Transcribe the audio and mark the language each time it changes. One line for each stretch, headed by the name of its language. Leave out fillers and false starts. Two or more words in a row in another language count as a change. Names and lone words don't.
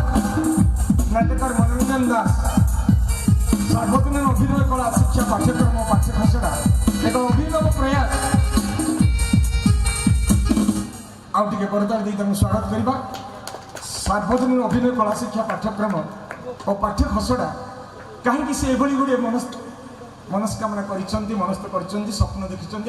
Odia: ନାଟ୍ୟକାର ମନୋରଞ୍ଜନ ଦାସ ସାର୍ବଜନୀନ ଅଭିନୟ କଳା ଶିକ୍ଷା ପାଠ୍ୟକ୍ରମ ପାଠ୍ୟ ଖସଡ଼ା ଏକ ଅଭିନବ ପ୍ରୟାସ। ଆଉ ଟିକେ କରତାଳି ଦେଇ ତାଙ୍କୁ ସ୍ୱାଗତ କରିବା। ସାର୍ବଜନୀନ ଅଭିନୟ କଳା ଶିକ୍ଷା ପାଠ୍ୟକ୍ରମ ଓ ପାଠ୍ୟ ଖସଡ଼ା କାହିଁକି ସେ ଏଭଳି ଗୁଡ଼ିଏ ମନସ୍କାମନା କରିଛନ୍ତି ମନସ୍ଥ କରିଛନ୍ତି ସ୍ୱପ୍ନ ଦେଖିଛନ୍ତି।